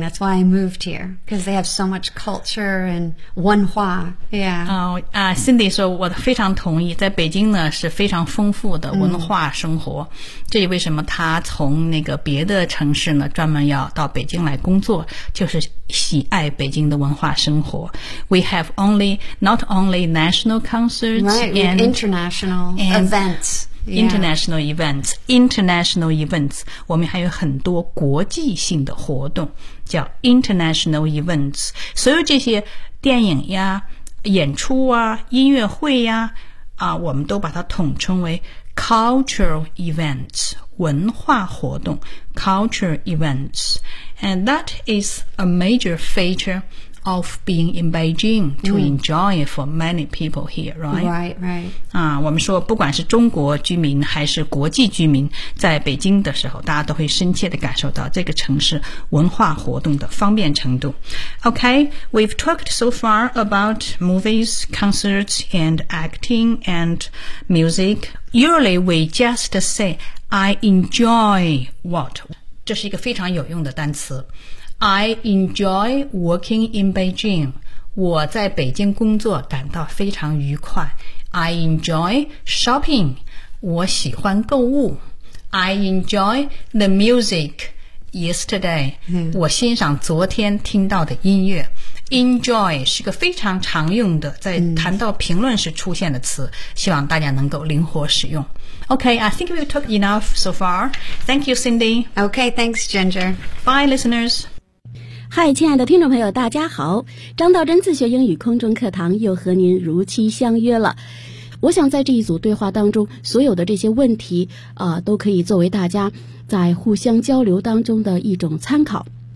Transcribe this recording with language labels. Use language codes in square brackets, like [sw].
[en] That's why I moved here, because they have so much culture and 文化 Yeah. [zh] Cindy 说我非常同意，在北京呢是非常丰富的文化生活。这也为什么他从那个别的城市呢专门要到北京来工作，就是喜爱北京的文化生活。 [en] We have only, not only national concerts, right, and international and events. International、 yeah. events, international events. [zh] 我们还有很多国际性的活动叫 international events. 所有这些电影呀演出啊音乐会呀啊我们都把它统称为cultural events, 文化活动 cultural events. [en] And that is a major feature of being in Beijing to enjoy for many people here, right? Right, right. [zh] 我们说不管是中国居民还是国际居民在北京的时候大家都会深切地感受到这个城市文化活动的方便程度。 [en] Okay, we've talked so far about movies, concerts, and acting and music. Usually we just say, I enjoy what? [zh] 这是一个非常有用的单词。 [en] I enjoy working in Beijing. [zh] 我在北京工作感到非常愉快。 [en] I enjoy shopping. [zh] 我喜欢购物。 [en] I enjoy the music yesterday.、 [zh] 我欣赏昨天听到的音乐。 Enjoy 是个非常常用的在谈到评论时出现的词、希望大家能够灵活使用。 [en] OK, I think we've talked enough so far. Thank you, Cindy. OK, thanks, Ginger. Bye, listeners. [zh] Hi, 亲爱的听众朋友大家好，张道真自学英语空中课堂又和您如期相约了。我想在这一组对话当中所有的这些问题、都可以作为大家在互相交流当中的一种参考。